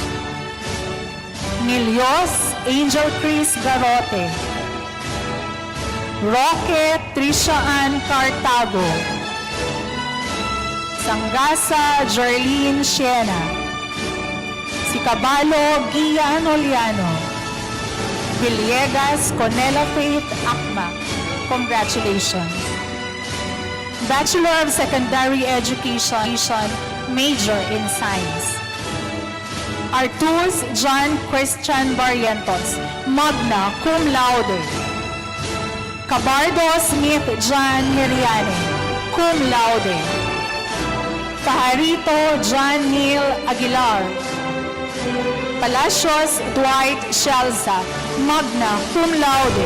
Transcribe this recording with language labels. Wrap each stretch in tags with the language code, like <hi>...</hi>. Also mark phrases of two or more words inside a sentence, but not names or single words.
<en>Milios Angel Chris Garote, Roque Tricia Ann Cartago, Sangasa Jerlene Siena, Sicabalo Gian Oliano, Villegas Conela Faith Akma. Congratulations. Bachelor of Secondary Education, major in Science. Artus John Christian Barrientos, magna cum laude. Cabardo Smith John Miriane, cum laude. Fajarito John Neil Aguilar. Palacios Dwight Shelza, magna cum laude.</en>